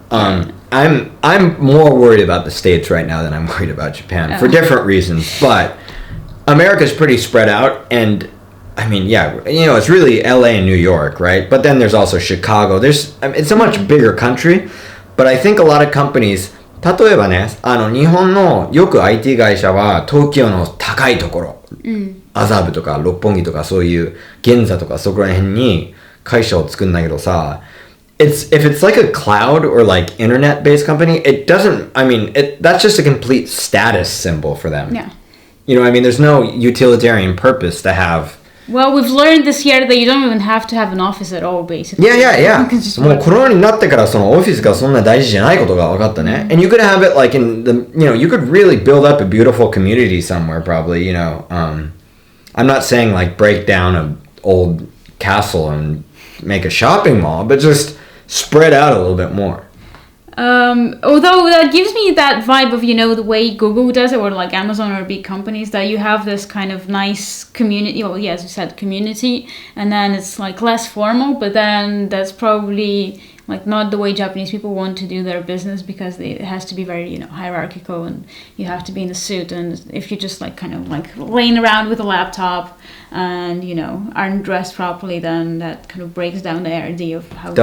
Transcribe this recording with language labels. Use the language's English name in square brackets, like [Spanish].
[English] I'm more worried about the states right now than I'm worried about Japan for different reasons. But America's pretty spread out, and I mean, it's really LA and New York, right? But then there's also Chicago. It's a much bigger country, but I think a lot of companies. [Japanese] 例えばね、日本のよく IT 会社は東京の高いところ、麻布とか六本木とかそういう銀座とかそこら辺に会社を作るんだけどさ。 [English] If it's like a cloud or like internet based company, it doesn't, that's just a complete status symbol for them. Yeah. You know what I mean? There's no utilitarian purpose to have. Well, we've learned this year that you don't even have to have an office at all, basically. Yeah. [Japanese] もうコロナになってからそのオフィスがそんな大事じゃないことが分かったね。 [English] And you could have it like in the, you could really build up a beautiful community somewhere probably, I'm not saying like break down an old castle and make a shopping mall, but just spread out a little bit more. Although that gives me that vibe of, the way Google does it, or like Amazon or big companies, that you have this kind of nice community, well, as you said, community, and then it's like less formal, but then that's probably like not the way Japanese people want to do their business, because it has to be very, hierarchical, and you have to be in a suit, and if you just like kind of like laying around with a laptop and, aren't dressed properly, then that kind of breaks down the idea of how